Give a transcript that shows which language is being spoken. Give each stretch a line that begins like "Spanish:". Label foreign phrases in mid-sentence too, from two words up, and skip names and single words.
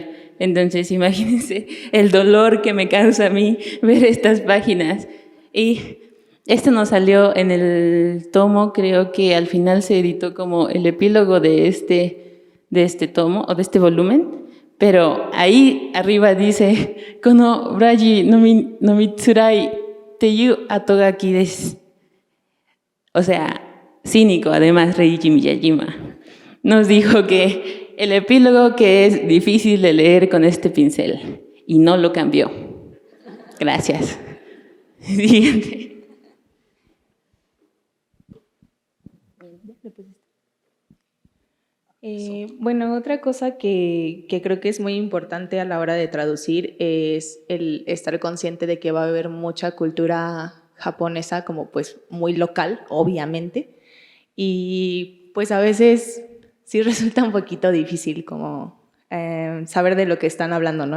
Spanish: Entonces, imagínense el dolor que me causa a mí ver estas páginas. Y esto nos salió en el tomo, creo que al final se editó como el epílogo de este tomo o de este volumen, pero ahí arriba dice,
Japanese: この 筆字 の 見づらい っていう あとがき です.
Spanish: O sea, cínico, además, Reiji Miyajima nos dijo que el epílogo que es difícil de leer con este pincel, y no lo cambió. Gracias. Siguiente. Bueno, otra cosa que creo que es muy importante a la hora de traducir es el estar consciente de que va a haber mucha cultura japonesa como pues muy local, obviamente, y pues a veces sí resulta un poquito difícil como saber de lo que están hablando, ¿no?